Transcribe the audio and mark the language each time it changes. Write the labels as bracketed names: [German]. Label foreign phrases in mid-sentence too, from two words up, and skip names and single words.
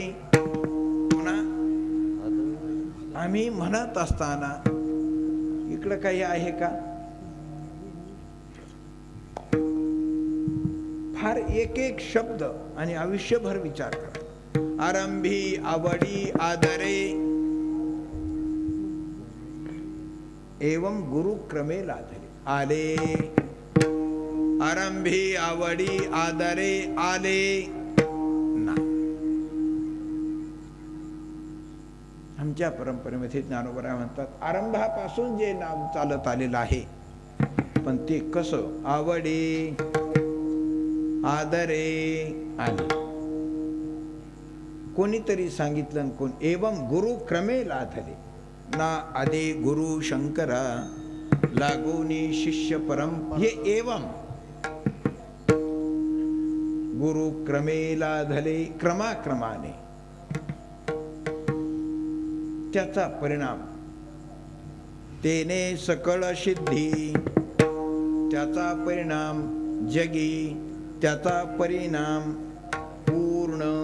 [Marathi] पुन्हा आम्ही म्हणत असताना इकडं काही आहे का? फार एक एक शब्द आणि आयुष्यभर विचार करा. आरंभी आवडी आदरे एवं गुरु क्रमे लाधले. आले आरंभी आवडी आदरे आले ना. आमच्या परंपरेमध्ये ज्ञानोबा म्हणतात, आरंभापासून जे नाम चालत आलेलं आहे, पण ते कसं? आवडी आदरे आले. कोणीतरी सांगितलं, कोण? एवं गुरु क्रमे लाधले. ना आदे गुरु शंकरा लागोनी शिष्य परम. हे एवं गुरु क्रमे लाधले, क्रमाक्रमाने. त्याचा परिणाम तेने सकळ सिद्धी. त्याचा परिणाम जगी. त्याचा परिणाम पूर्ण.